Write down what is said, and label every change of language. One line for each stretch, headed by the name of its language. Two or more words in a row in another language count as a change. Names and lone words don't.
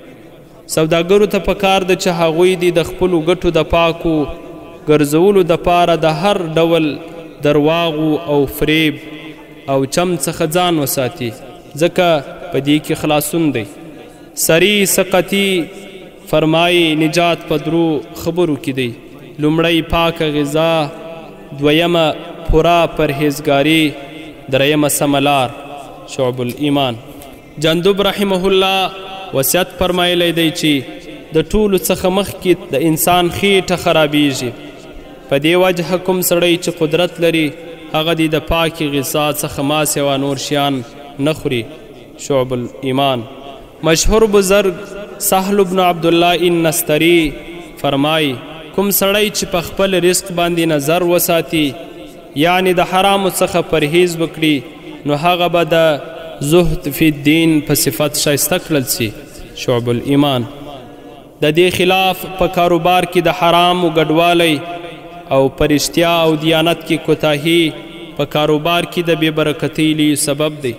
Pashto: سوداګرو ته پکار ده چې هغوی دي د خپلو ګټو د پاکو ګرځولو دپاره د هر ډول درواغو او فریب او چم څخه ځان وساتي، ځکه په دې کې خلاصون دی. سری سقطي فرمایي نجات په 3 خبرو کې دی. لومړی پاکه غذا، دویمه پوره پرهیزګاري، دریمه سملار. شعب الایمان جندب
Arabic: رحمه الله
Pashto: وصیت فرمایلی دی چې د ټولو څخه مخکې د انسان خېټه خرابیږي. په دې وجه کوم سړی چې قدرت لري هغه دی د پاکې غذا څخه ما سوا نور شیان نه خوري. شعب الایمان مشهور بزرگ سهل بن عبدالله النستری فرمای کوم سړی چې په خپل رزق باندې نظر وساتي یعنی د حرامو څخه پرهیز وکړي نو هغه به د
Arabic: زهد فی الدین
Pashto: په صفت شایسته کړل سي. شعب الایمان د دې خلاف په کاروبار کې د حرامو ګډوالی او پرشتیا او دیانت کې کوتاهي په کاروبار کې د بې برکتۍ لوی سبب دی.